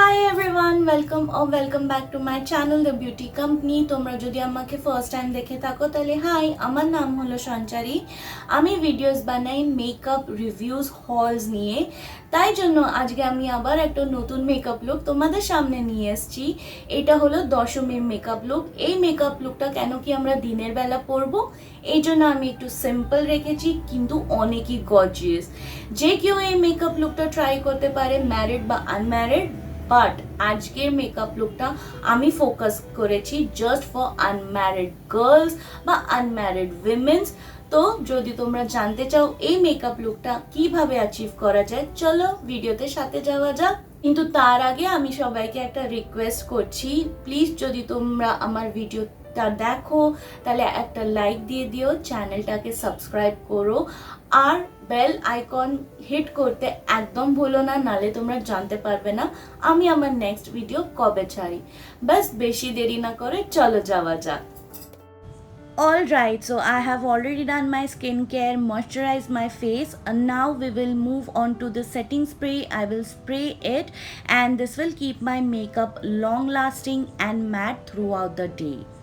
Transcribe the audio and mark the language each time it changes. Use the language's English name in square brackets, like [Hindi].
[English] everyone, welcome back to my channel The Beauty Company. [Bangla] তোমরা যদি আমাকে ফার্স্ট টাইম দেখে থাকো তাহলে হাই, আমার নাম হলো সঞ্চারী। আমি ভিডিওস বানাই মেকআপ রিভিউজ হলস নিয়ে। তাই জন্য আজকে আমি আবার একটা নতুন মেকআপ লুক তোমাদের সামনে নিয়ে এসেছি। এটা হলো দশমীর মেকআপ লুক। এই মেকআপ লুকটা কেন কি আমরা দিনের বেলা পরবো, এই জন্য আমি একটু সিম্পল রেখেছি কিন্তু অনেকই গর্জিয়াস। যে কেউ এই মেকআপ লুকটা ট্রাই করতে পারে, ম্যারিড বা আনম্যারিড। বাট আজকের মেকআপ লুকটা আমি ফোকাস করেছি [English] just for unmarried girls [Bangla] বা আনম্যারিড উইমেন্স। তো যদি তোমরা জানতে চাও এই মেকআপ লুকটা কিভাবে অ্যাচিভ করা যায়, চলো ভিডিওতে সাথে যাওয়া যাক। কিন্তু তার আগে আমি সবাইকে একটা রিকোয়েস্ট করছি, প্লিজ যদি তোমরা আমার ভিডিওটা দেখো তাহলে একটা লাইক দিয়ে দিও, চ্যানেলটাকে সাবস্ক্রাইব করো আর বেল আইকন হিট করতে একদম ভুলো না, নালে তোমরা জানতে পারবে না আমি আমার নেক্সট ভিডিও কবে ছাড়ি। বাস বেশি দেরি না করে চলো যাওয়া যাক। [English] Alright, so I have already done my skincare, moisturized my face, and now we will move on to the setting spray. I will spray it and this will keep my makeup long lasting and matte throughout the day.